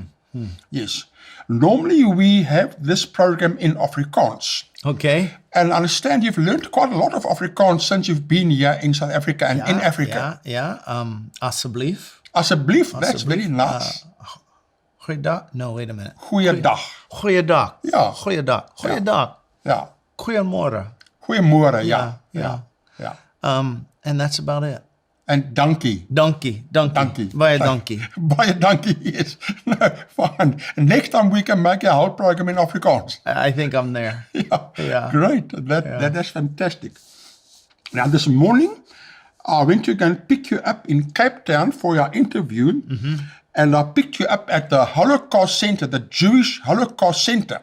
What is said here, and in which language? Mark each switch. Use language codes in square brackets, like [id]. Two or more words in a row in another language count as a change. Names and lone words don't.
[en] Yes. Normally we have this program in Afrikaans. Okay. And I understand you've learned quite a lot of Afrikaans since you've been here in South Africa and in Africa. Yeah. Asseblief. Asseblief, that's very nice. Goeiedag. No, wait a minute. Goeiedag. Goeiedag. Ja. [af] Goeiedag. Goeiedag. [en] Yeah. Goeiemorgen. Goeiemorgen, yeah. And that's about it. And dankie. [af] Dankie. Baie dankie. Baie dankie, [en] yes. No, fine. Next time we can make a whole program in Afrikaans. I think I'm there. Yeah. Great. That's fantastic. Now, this morning, I went to go and pick you up in Cape Town for your interview. And I picked you up at the Holocaust Center, the Jewish Holocaust Center.